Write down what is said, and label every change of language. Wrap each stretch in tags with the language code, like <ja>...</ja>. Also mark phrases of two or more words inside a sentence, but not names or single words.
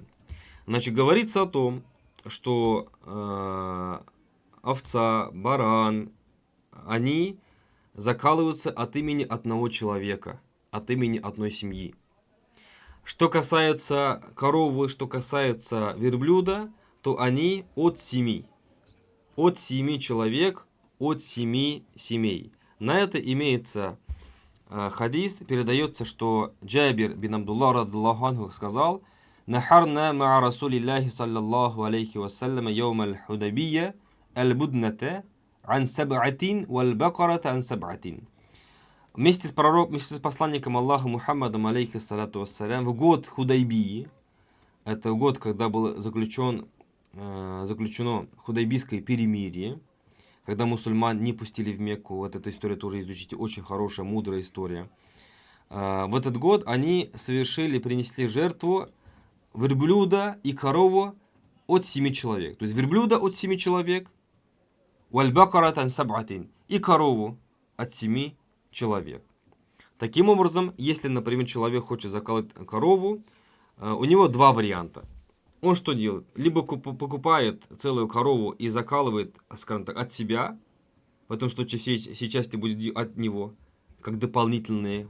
<ru>Значит, говорится о том, что овца, баран, они закалываются от имени одного человека, от имени одной семьи. Что касается коровы, что касается верблюда, то они от 7. От 7 человек, от 7 семей. На это имеется хадис, передается, что Джабир бин Абдуллах</ru> <ar>رضي الله عنه сказал: «نحرنا مع رسول الله صلى الله عليه وسلم يوم الحديبية البدنة عن سبعة والبقرة عن سبعة валь-бакарата ан саб'атин».</ar> <ru>Вместе с посланником Аллаха Мухаммадом</ru> <ar>عليه الصلاة والسلام</ar> <ru>в год Худайбии, это год, когда было заключено Худайбийское перемирие, когда мусульман не пустили в Мекку. Вот эту историю тоже изучите, очень хорошая, мудрая история. В этот год они принесли жертву верблюда и корову от 7 человек. То есть верблюда от 7 человек,</ru> <ar>والبقرة سبعة,</ar> <ru>и корову от 7 человек. Таким образом, если, например, человек хочет заколоть корову, у него 2 варианта. Он что делает? Либо покупает целую корову и закалывает, скажем так, от себя. В этом случае все части будут от него, как дополнительные.</ru>